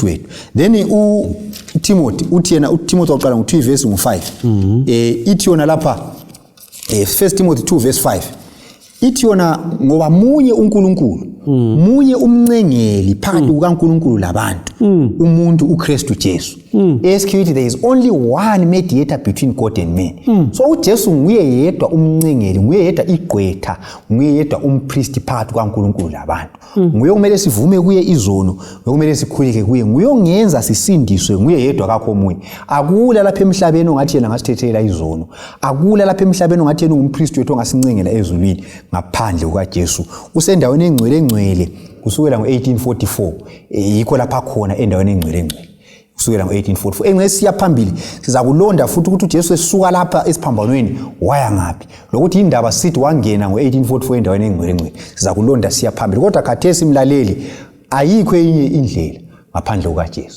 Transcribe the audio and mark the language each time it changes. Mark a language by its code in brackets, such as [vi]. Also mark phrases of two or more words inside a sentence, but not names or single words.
[nd] wethu then uTimothy uthi yena uTimothy oqala ngo2 verse 5 ithi yona lapha 1 Timothy 2 verse 5 ithi yona ngoba munye uNkulunkulu munye umncengeli phakathi kukaNkulunkulu labantu umuntu uKristu Jesu esikuthi [en] there is only one mediator between God and man [nd] so uJesu nguye yedwa umncengeli nguye yedwa igqwetha nguye yedwa umpriest phakathi kukaNkulunkulu labantu nguye kumele sivume kuye izono kumele sikhuleke kuye nguye ongenza sisindiswe nguye yedwa kakho omunye akula lapha emhlabeni ongathi yena ngasithethela izono akula lapha emhlabeni ongathi yena ungumpriest wethu ongasincengela ezulwini ngaphandle kukaJesu usendaweni engcwele kusukela ngo1844 yikho lapha khona endaweni engcwele kusukela ngo1844 engcwele siya phambili siza kulonda futhi ukuthi uJesu esuka lapha esiphambanweni waya ngapi lokuthi indaba sithi wangena ngo1844 endaweni engcwele siza kulonda siya phambili kodwa khathesi imlaleli ayikho enye indlela ngaphandle kukaJesu